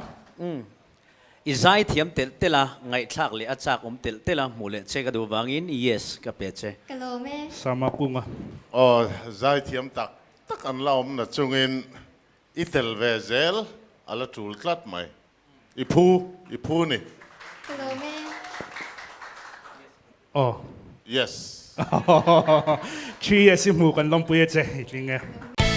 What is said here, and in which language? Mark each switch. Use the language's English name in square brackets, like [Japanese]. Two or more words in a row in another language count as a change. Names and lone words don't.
[Hmar] Izai thiam tel tela ngai thak le achak tel tela mule che ka du wangin yes ka peche. [English] Hello, me. [Hmar] Sama kunga. Oh, zai thiam tak an laom na chungin itel ve zel ala tul tlat mai. Ipu ni. [English] Hello, me. Oh. Yes. [Hmar] 3 years mu kan long puye che. Itlinge.